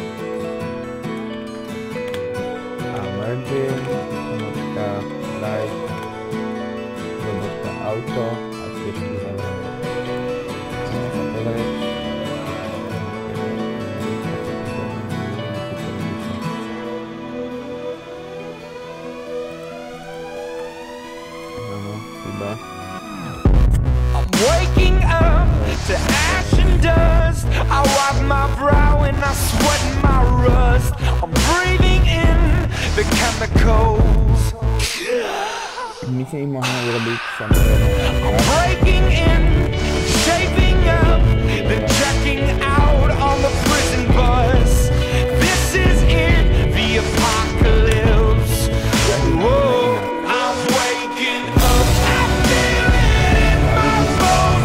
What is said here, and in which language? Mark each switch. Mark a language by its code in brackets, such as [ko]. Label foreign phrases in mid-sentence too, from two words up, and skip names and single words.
[sk] A margin pomlčka [en] right auto [sk] a tiež tu zavrieme. Môžeme sa pozrieť. Áno, chyba. [en] I'm waking up to ash and dust. I wipe my brow and I sweat my rust. I'm breathing in the chemicals. [sk] My si ich môžeme urobiť samozrejme. [en] I'm breaking in, shaping up, then checking out on the prison bus. This is it, the apocalypse. Whoa, I'm waking up, I feel it in my bones.